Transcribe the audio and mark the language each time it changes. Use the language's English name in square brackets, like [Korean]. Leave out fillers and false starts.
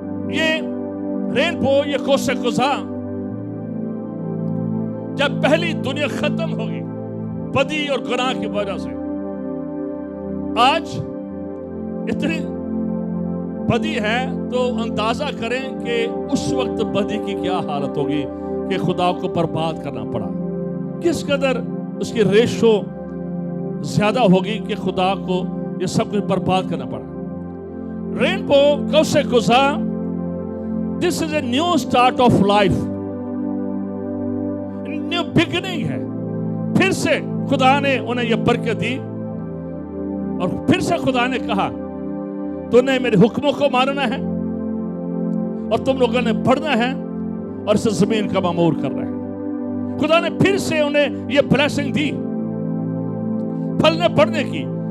[Urdu] یہ رینبو، یہ کوسے قزح، جب پہلی دنیا ختم ہوگی بدی اور گناہ کی وجہ سے، آج اتنی بدی ہے تو اندازہ کریں کہ اس وقت بدی کی کیا حالت ہوگی کہ خدا کو برباد کرنا پڑا. کس قدر اس کی ریشو زیادہ ہوگی کہ خدا کو یہ سب کچھ برباد کرنا پڑا. [English] Rainbow, کوسے قزح، this is a new start of life, new beginning ہے. [Urdu] پھر سے خدا نے انہیں یہ برکت دی اور پھر سے خدا نے کہا تو نے میرے حکموں کو ماننا ہے اور تم لوگوں نے پڑھنا ہے اور اس زمین کا معمور کرنا ہے. خدا نے پھر سے انہیں یہ بلیسنگ دی پھلنے پڑھنے کی.